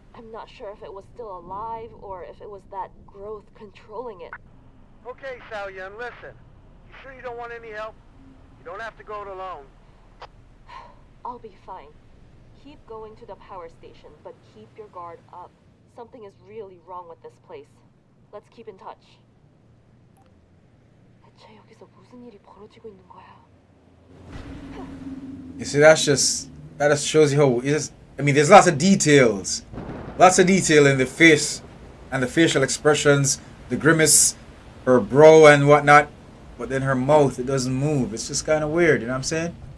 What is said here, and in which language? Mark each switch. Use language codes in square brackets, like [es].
[en] I'm not sure if it was still alive or if it was that growth controlling it. Okay, Sal Yum, listen. You sure you don't want any help? You don't have to go it alone. I'll be fine. Keep going to the power station, but keep your guard up. Something is really wrong with this place. Let's keep in touch. [ko] 대체 여기서 무슨 일이 벌어지고 있는 거야? [en] You see, that just shows you how it is. I mean, there's lots of detail in the face and the facial expressions, the grimace, her brow and whatnot, but then her mouth, it doesn't move. It's just kind of weird, you know what I'm saying?